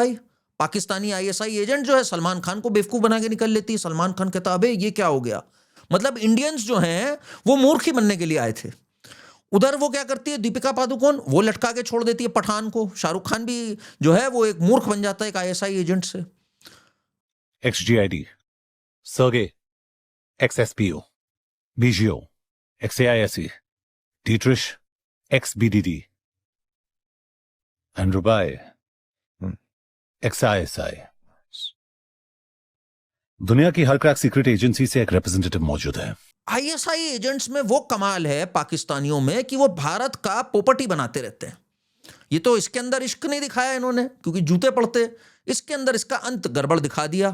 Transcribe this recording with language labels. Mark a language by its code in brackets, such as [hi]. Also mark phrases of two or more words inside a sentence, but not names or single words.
[hi] भाई पाकिस्तानी आईएसआई एजेंट जो है सलमान खान को बेवकूफ बना के निकल लेती है। सलमान खान कहता अबे ये क्या हो गया। मतलब इंडियंस जो हैं वो मूर्ख ही बनने के लिए आए थे। उधर वो क्या करती है दीपिका पादुकोण, वो लटका के छोड़ देती है पठान को। शाहरुख खान भी जो है वो एक मूर्ख बन जाता है एक आईएसआई एजेंट से। XGID, Sergey, XSPO, BGO, XAISE, Dietrich, XBDD, and Rubai, XISI। दुनिया की हर [en] crack secret agency [hi] से एक रिप्रेजेंटेटिव मौजूद है। आईएसआई एजेंट्स में वो कमाल है पाकिस्तानियों में कि वो भारत का पोपटी बनाते रहते हैं। ये तो इसके अंदर इश्क नहीं दिखाया इन्होंने क्योंकि जूते पड़ते, इसके अंदर इसका अंत गड़बड़ दिखा दिया।